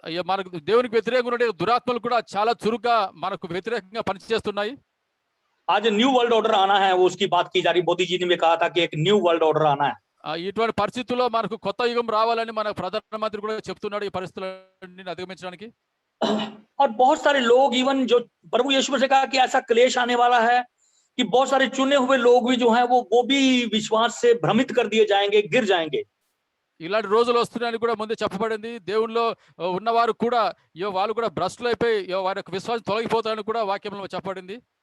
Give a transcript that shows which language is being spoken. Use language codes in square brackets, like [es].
[te] మనకు దేవునికి వ్యతిరేకంగా ఉండే దురాత్మలు కూడా చాలా చురుగ్గా మనకు వ్యతిరేకంగా పనిచేస్తున్నాయి. [hi] आज न्यू वर्ल्ड ऑर्डर आना है, वो उसकी बात की जा रही। मोदी जी ने भी कहा था कि एक न्यू वर्ल्ड ऑर्डर आना है। [te] ఇటువంటి పరిస్థితుల్లో మనకు కొత్త యుగం రావాలని మన ప్రధానమంత్రి కూడా చెప్తున్నాడు ఈ పరిస్థితులను అధిగమించడానికి. [hi] और बहुत सारे लोग, इवन जो प्रभु यीशु से कहा कि ऐसा क्लेश आने वाला है कि बहुत सारे चुने हुए लोग भी जो हैं वो भी विश्वास से भ्रमित कर दिए जाएंगे, गिर जाएंगे। [te] ఇలాంటి రోజులు వస్తున్నాయని కూడా ముందే చెప్పబడింది. దేవునిలో ఉన్నవారు కూడా వాళ్ళు కూడా భ్రష్టులు అయిపోయి వారి యొక్క విశ్వాసం తొలగిపోతారని కూడా వాక్యంలో చెప్పబడింది.